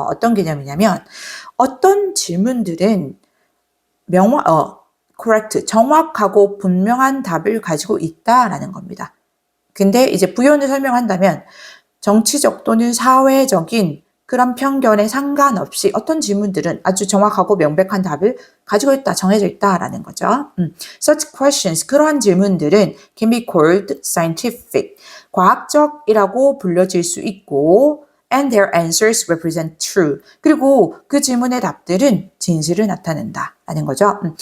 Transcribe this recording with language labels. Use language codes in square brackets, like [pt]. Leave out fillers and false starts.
[ko] 어떤 개념이냐면 어떤 질문들은 correct, 정확하고 분명한 답을 가지고 있다라는 겁니다. 근데 이제 부연을 설명한다면 정치적 또는 사회적인 그런 편견에 상관없이 어떤 질문들은 아주 정확하고 명백한 답을 가지고 있다, 정해져 있다라는 거죠. [en] Such questions, [ko] 그러한 질문들은 [en] can be called scientific, [ko] 과학적이라고 불려질 수 있고 [en] and their answers represent true. [ko] 그리고 그 질문의 답들은 진실을 나타낸다라는 거죠.